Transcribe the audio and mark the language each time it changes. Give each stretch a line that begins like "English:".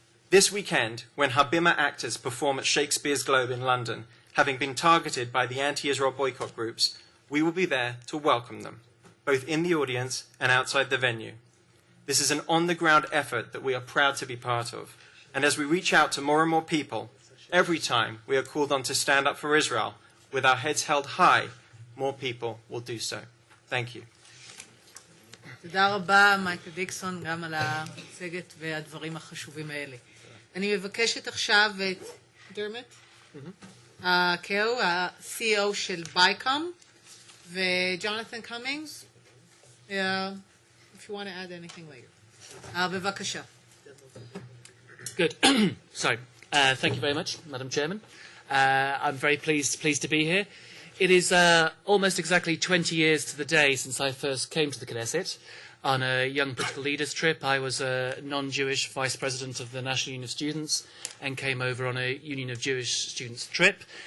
English: This weekend, when Habima actors perform at Shakespeare's Globe in London, having been targeted by the anti-Israel boycott groups, we will be there to welcome them, both in the audience and outside the venue. This is an on-the-ground effort that we are proud to be part of. And as we reach out to more and more people, every time we are called on to stand up for Israel, with our heads held high, more people will do so. Thank you.
Hebrew: תודה רבה, מייקל דיקסון, גם על המצגת והדברים החשובים האלה. אני מבקשת עכשיו את דרמט, קאו, ה-CEO של בייקום, וג'ונתן קומינגס,
English: if you want to add anything later.
Hebrew: בבקשה.
English: Good. Sorry. Thank you very much, Madam Chairman. I'm very pleased to be here. It is almost exactly 20 years to the day since I first came to the Knesset on a young political leaders trip. I was a non-Jewish vice president of the National Union of Students and came over on a Union of Jewish Students trip.